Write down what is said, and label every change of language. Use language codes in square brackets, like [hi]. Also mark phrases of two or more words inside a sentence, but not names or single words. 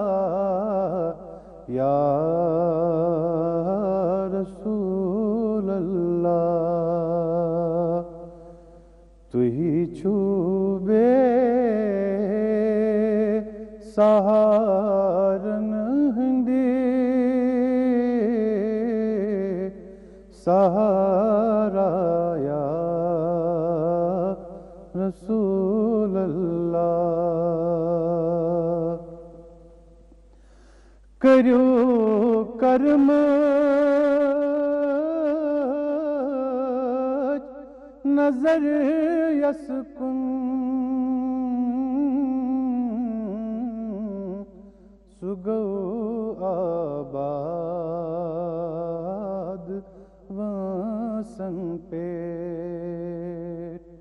[ar] یا رسول اللہ، [ks] توہی چھوبے سہارن ہنڈی [ar] سہارا یا رسول اللہ، [ks] کریو کرم نظر یسکن سگو آباد واسن پیٹ،